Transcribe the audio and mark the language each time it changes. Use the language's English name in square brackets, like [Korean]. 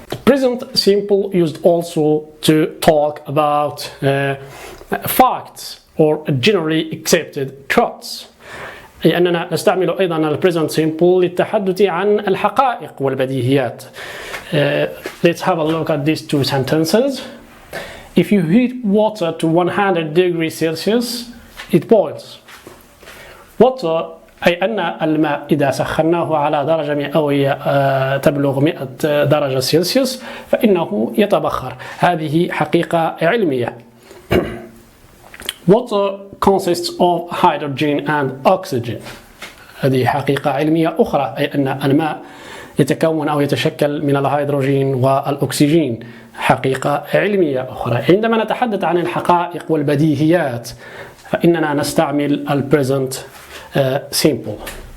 [English] The present simple used also to talk about facts or generally accepted truths. [Arabic] أي أننا نستعمل أيضا ال present simple للتحدث عن الحقائق والبديهيات. [English] Let's have a look at these two sentences. If you heat water to 100 degrees Celsius, it boils. [Arabic] Water أي أن الماء إذا سخناه على درجة مئوية تبلغ 100 درجة سلسيوس فإنه يتبخر. هذه حقيقة علمية. [English] Water consists of hydrogen and oxygen. [Arabic] هذه حقيقة علمية أخرى، أي أن الماء يتكون أو يتشكل من الهيدروجين والأكسجين. حقيقة علمية أخرى. عندما نتحدث عن الحقائق والبديهيات فإننا نستعمل present simple.